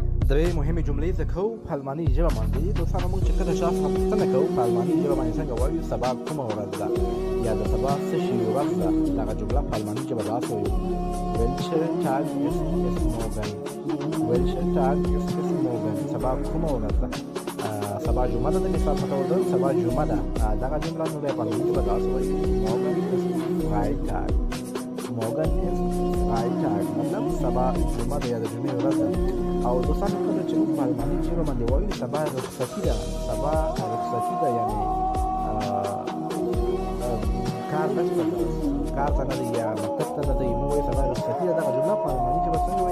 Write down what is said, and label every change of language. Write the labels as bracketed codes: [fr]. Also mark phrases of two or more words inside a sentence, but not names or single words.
[ps] درې مهمې جملې زده کوو په الماني ژبه باندې. دوستانو موږ چې کله شخص پوښتنه کوو په الماني ژبه باندې څنګه وایو سبا کومه ورځ ده یا د سبا څه شي ورځ ده، دغه جمله په الماني ژبه داسې وایو: [de] Welcher Tag ist es morgen? Welcher Tag ist es morgen? [ps] سبا کومه ورځ ده. سبا جمعه ده، د مثال په ډول ده سبا جمعه ده. دغه جمله نو بیا په الماني ژبه داسې وایو: [de] Morgen ist Freitag. Morgen ist Freitag [ps] مطلب سبا جمعه ده یا د جمعې ورځ ده. او دوستانو کله چې موږ په الماني ژبه باندې وایو سبا رخصتي ده، سبا رخصتي ده یعنې کار نشته، کار ته نه دی یا مکتب ته نه دی، موږ وایو سبا رخصتي ده. دغه جمله په الماني ژبه